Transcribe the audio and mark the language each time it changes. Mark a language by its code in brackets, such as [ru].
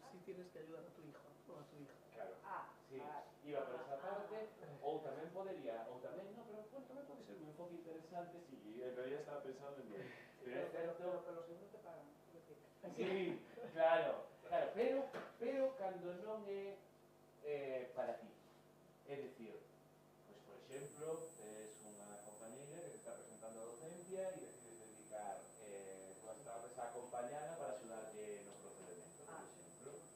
[es] tienes que ayudar a tu hijo o a tu hija. Claro. Sí, iba por esa parte, [gl] ou tamén podería, ou tamén, no, pero bueno, tamén pode ser un enfoque [es] antes y en realidad estaba pensando en 10. [gl] Pero é Pero certo... [es] los seguros te pagan. [gl] Sí, claro, pero cando non é para ti. É dicir, pois por exemplo, tes unha compañeira que te está presentando a docencia e decides dedicar 2 tardes a acompañala para axudarlle no procedimento, por exemplo.